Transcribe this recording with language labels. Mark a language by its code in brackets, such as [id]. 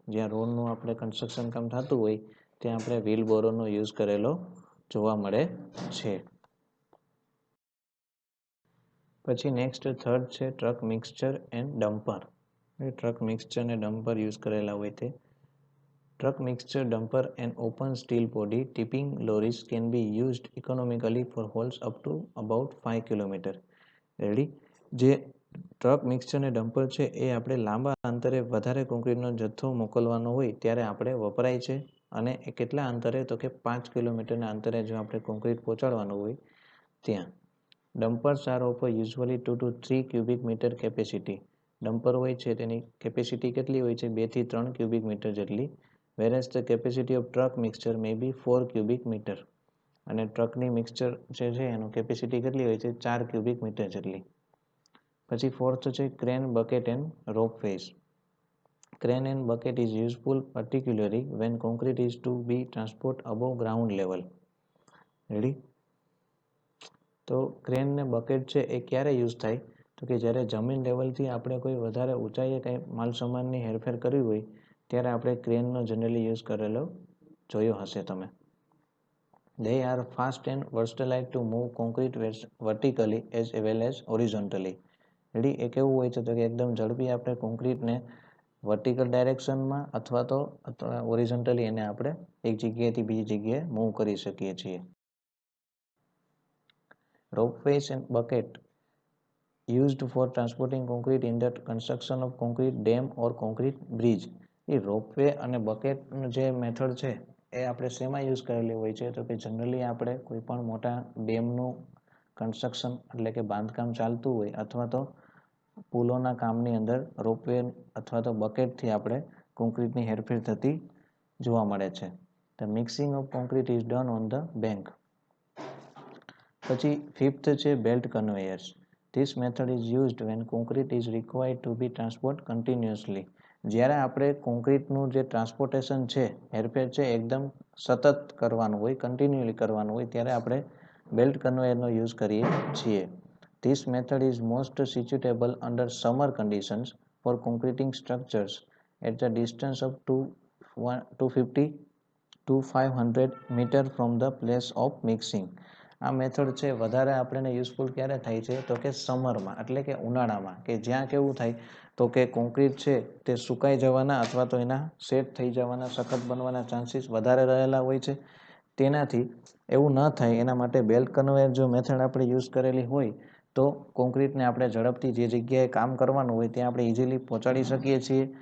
[gu] જ્યાં રોડનું આપણે કન્સ્ટ્રક્શન કામ થતું હોય ત્યાં આપણે વ્હીલ બોરોનો યુઝ કરેલો જોવા મળે છે. પછી નેક્સ્ટ થર્ડ છે truck mixture and dumper. Truck mixture અને ડમ્પર યુઝ કરેલા હોય તે. [en] Truck mixture dumper and open steel body tipping lorries can be used economically for hauls up to about 5 km. Ready. [gu] જે ટ્રક મિક્સચર અને dumper છે એ આપણે લાંબા અંતરે વધારે કોન્ક્રીટનો જથ્થો મોકલવાનો હોય ત્યારે આપણે વપરાય છે. અને એ કેટલા અંતરે તો કે 5 કિલોમીટરના અંતરે જો આપણે કોન્ક્રીટ પહોંચાડવાનું હોય ત્યાં. [en] Dumpers are of usually 2 to 3 cubic metre capacity. [gu] Dumper હોય છે તેની કેપેસિટી કેટલી હોય છે? 2 થી 3 ક્યુબિક મીટર જેટલી. [en] whereas the capacity of truck mixture may be 4 cubic meter. [gu] અને ટ્રકની મિક્સચર જે છે એનું કેપેસિટી કેટલી હોય છે? 4 ક્યુબિક મીટર જેટલી. પછી ફોર્થ છે crane, bucket and રોપવેઝ. [en] Crane and bucket is useful particularly when concrete is to be transport above ground level. Ready. [gu] તો ક્રેન ને બકેટ છે એ ક્યારે યુઝ થાય તો કે જ્યારે જમીન લેવલથી આપણે કોઈ વધારે ઊંચાઈએ કંઈ માલ સામાનની હેરફેર કરવી હોય ત્યારે આપણે ક્રેનનો જનરલી યુઝ કરેલો જોયો હશે તમે. [en] They are fast and versatile to move concrete vertically as well as horizontally. Ready. [gu] એ કેવું હોય છે તો કે એકદમ ઝડપી આપણે કોન્ક્રીટને વર્ટિકલ ડાયરેક્શનમાં અથવા તો હોરિઝોન્ટલી એને આપણે એક જગ્યાએથી બીજી જગ્યાએ મૂવ કરી શકીએ છીએ. [en] Ropeways and bucket used for transporting concrete in the construction of concrete dam or concrete bridge. [gu] A ropeway અને બકેટ જે મેથડ છે એ આપણે શેમાં યુઝ કરેલી હોય છે? તો કે જનરલી આપણે કોઈ પણ મોટા ડેમનું કન્સ્ટ્રક્શન એટલે કે બાંધકામ ચાલતું હોય અથવા તો પુલોના કામની અંદર રોપવે અથવા તો બકેટથી આપણે કોન્ક્રીટની હેરફેર થતી જોવા મળે છે. [en] The mixing of concrete is done on the bank. [gu] પછી ફિફ્થ છે belt conveyors. [en] This method is used when concrete is required to be transport continuously. [gu] જ્યારે આપણે કોન્ક્રીટનું જે ટ્રાન્સપોર્ટેશન છે હેરફેર છે એકદમ સતત કરવાનું હોય, કન્ટિન્યુઅલી કરવાનું હોય ત્યારે આપણે બેલ્ટ કન્વેયરનો યુઝ કરીએ છીએ. [en] This method is most suitable under summer conditions for concreting structures at the distance of 250 to 500 meter from the place of mixing. [gu] આ મેથડ છે વધારે આપણને યુઝફુલ ક્યારે થાય છે? તો કે સમરમાં એટલે કે ઉનાળામાં, કે જ્યાં કેવું થાય તો કે કોન્ક્રીટ છે તે સુકાઈ જવાના અથવા તો એના સેટ થઈ જવાના, સખત બનવાના ચાન્સીસ વધારે રહેલા હોય છે. તેનાથી એવું ન થાય એના માટે બેલ્ટ કન્વેયર જો મેથડ આપણે યુઝ કરેલી હોય તો કોન્ક્રીટને આપણે ઝડપથી જે જગ્યાએ કામ કરવાનું હોય ત્યાં આપણે ઇઝીલી પહોંચાડી શકીએ છીએ.